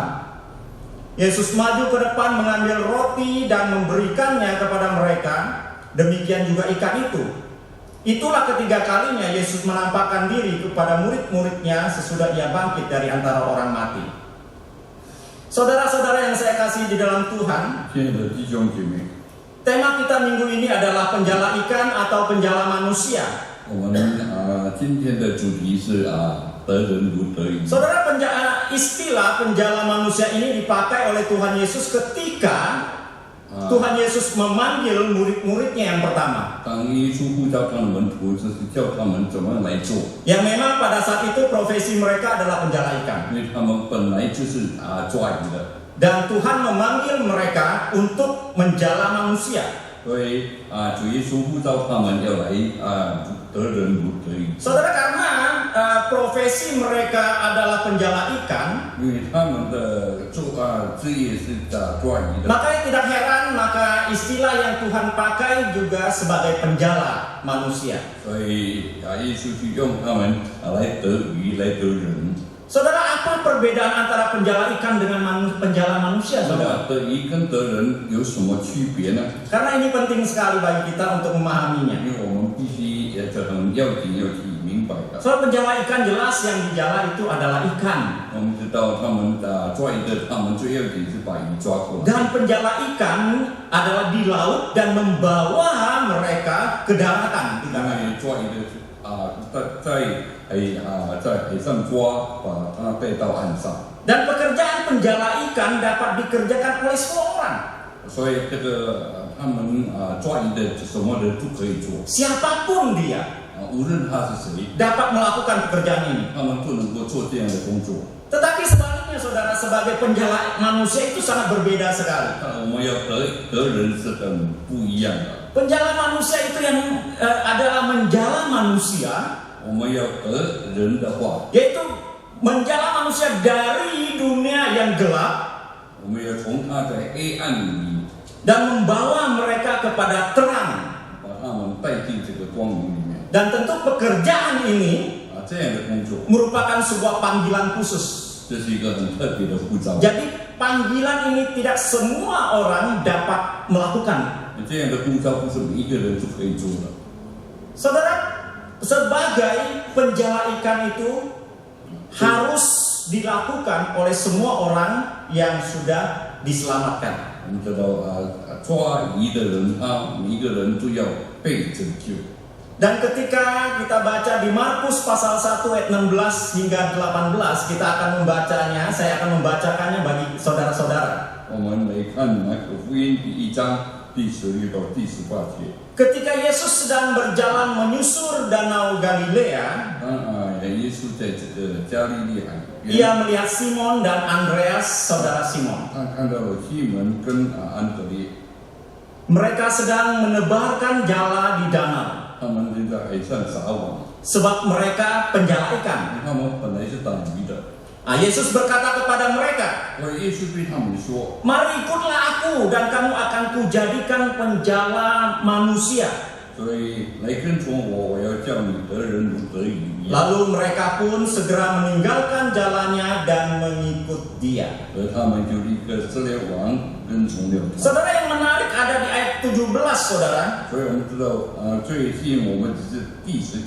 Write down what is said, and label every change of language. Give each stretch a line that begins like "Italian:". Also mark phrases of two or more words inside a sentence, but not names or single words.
Indonesian: Yesus maju ke depan mengambil roti dan memberikannya kepada mereka. Demikian juga ikan itu. Itulah ketiga kalinya Yesus menampakkan diri kepada murid-muridnya sesudah ia bangkit dari antara orang mati. Saudara-saudara yang saya kasih di dalam Tuhan,
Chinese: 亲爱的弟兄姐妹，
Indonesian: tema kita minggu ini adalah penjala ikan atau penjala manusia.
Chinese: 我们今天的主题是得人如得鱼。
Indonesian: Saudara, istilah penjala manusia ini dipakai oleh Tuhan Yesus ketika Tuhan Yesus memanggil murid-muridnya yang pertama.
Chinese: 当耶稣呼召他们门徒，就是叫他们怎么来做，
Indonesian: Yang memang pada saat itu profesi mereka adalah penjala ikan.
Chinese: 因为他们本来就是抓鱼的，
Indonesian: Dan Tuhan memanggil mereka untuk menjala manusia.
Chinese: 所以主耶稣呼召他们要来得人如得鱼。
Indonesian: Saudara, karena profesi mereka adalah penjala ikan,
Chinese: 因为他们的职业是抓鱼的，
Indonesian: makanya tidak heran maka istilah yang Tuhan pakai juga sebagai penjala manusia.
Chinese: 所以耶稣就用他们来得鱼，来得人。
Indonesian: Saudara, apa perbedaan antara penjala ikan dengan penjala manusia,
Chinese: 那
Indonesian: saudara?
Chinese: 么得鱼跟得人有什么区别呢？
Indonesian: Karena ini penting sekali bagi kita untuk memahaminya.
Chinese: 因为我们必须很要紧要去明白的。
Indonesian: Soal penjala ikan, jelas yang dijala itu adalah ikan.
Chinese: 我们知道他们抓鱼的，他们最要紧是把鱼抓过来。
Indonesian: Dan penjala ikan adalah di laut dan membawa mereka ke daratan.
Chinese: 因为抓鱼的在海上抓，把它带到岸上。
Indonesian: Dan pekerjaan penjala ikan dapat dikerjakan oleh semua orang.
Chinese: 所以他们抓鱼的什么人都可以做，
Indonesian: Siapapun dia
Chinese: 无论他是谁，
Indonesian: dapat melakukan pekerjaan ini.
Chinese: 他们都能够做这样的工作。
Indonesian: Tetapi sebaliknya, saudara, sebagai penjala manusia itu sangat berbeda sekali.
Chinese: 我们要得人是很不一样的。
Indonesian: Penjala manusia itu yang adalah menjala manusia,
Chinese: 我们要得人的话，
Indonesian: yaitu menjala manusia dari dunia yang gelap
Chinese: 我们要从他的黑暗里
Indonesian: dan membawa mereka kepada terang.
Chinese: 把他们带进这个光明里面。
Indonesian: Dan tentu pekerjaan ini
Chinese: 这样的工作，
Indonesian: merupakan sebuah panggilan khusus.
Chinese: 这是一个很特别的呼召。
Indonesian: Jadi panggilan ini tidak semua orang dapat melakukan.
Chinese: 这样的呼召不是每一个人都可以做的。
Indonesian: Saudara, sebagai penjala ikan itu harus dilakukan oleh semua orang yang sudah diselamatkan.
Chinese: 我们知道抓鱼的人，每一个人都要被拯救。
Indonesian: Dan ketika kita baca di Markus pasal 1 ayat 16 hingga 18, kita akan membacanya, saya akan membacakannya bagi saudara-saudara.
Chinese: 我们来看马可福音第1章第16到第18节。
Indonesian: Ketika Yesus sedang berjalan menyusur danau Galilea,
Chinese: 当耶稣在这个加利利海边，
Indonesian: ia melihat Simon dan Andreas, saudara Simon.
Chinese: 他看到了西门跟安德烈，
Indonesian: Mereka sedang menebarkan jala di danau,
Chinese: 他们正在海上撒网，
Indonesian: sebab mereka penjala ikan.
Chinese: 他们本来是打鱼的。
Indonesian: Yesus berkata kepada mereka,
Chinese: 而耶稣对他们说
Indonesian: "Mari ikutlah aku dan kamu akan kujadikan penjala manusia."
Chinese: 所以来跟从我，我要叫你得人如得鱼一样。
Indonesian: Lalu mereka pun segera meninggalkan jalannya dan mengikut dia.
Chinese: 而他们就立刻撕了网，跟从了他。
Indonesian: Saudara, yang menarik ada di ayat 17, saudara.
Chinese: 所以我们知道，最吸引我们只是第10